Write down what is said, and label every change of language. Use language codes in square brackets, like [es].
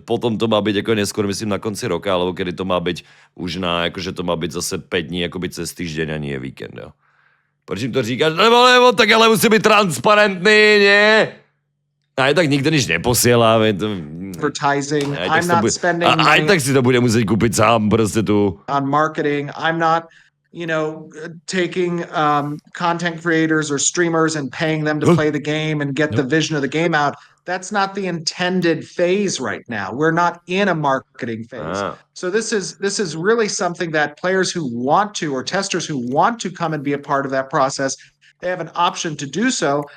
[sk] Potom to má být jako neskôr, myslím, na konci roka, alebo kedy to má být už na, jakože to má být zase 5 dní, jakoby cez týždeň a nie víkend, jo. [cs] Proč jim to říkáš? Nebo, tak ale musí být transparentný, ne? A tak nikdo nič neposiela. [en] Advertising, I'm not spending money. [cs] A tak si to bude muset koupit sám, prostě tu. [en] On marketing, I'm not... taking content creators or streamers and paying them to play the game and get the vision of the game out. That's not the intended phase right now. We're not in a marketing phase. So this is really something that players who want to, or testers who want to come and be a part of that process, they have an option to do so.